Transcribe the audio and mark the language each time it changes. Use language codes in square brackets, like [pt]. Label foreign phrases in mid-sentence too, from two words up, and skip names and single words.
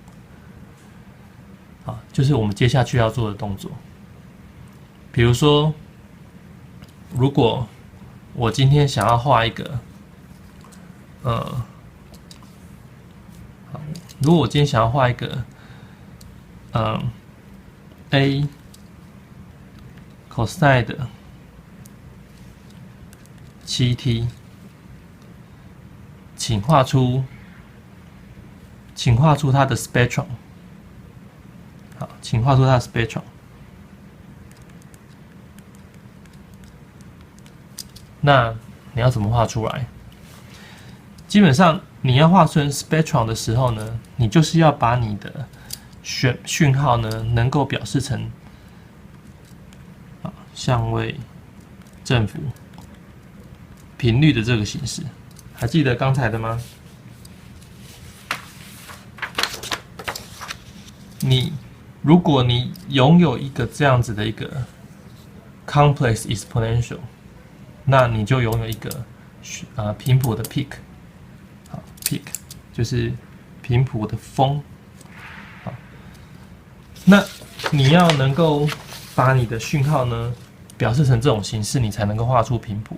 [zh] 好，就是我們接下去要做的動作。比如說，如果我今天想要畫一個，如果我今天想要畫一個，a cosine 的 7t， 請畫出它的 spectrum。好，請畫出它的 spectrum。那你要怎麼畫出來？基本上你要畫出 spectrum 的時候呢，你就是要把你的訊號呢能夠表示成相位、振幅、頻率的這個形式。還記得剛才的嗎？如果你擁有一個這樣子的一個 [en] complex exponential， [zh] 那你就擁有一个頻譜的 peak， 好 peak 就是頻譜的峰。好，那你要能夠把你的訊號呢表示成這種形式，你才能夠畫出頻譜。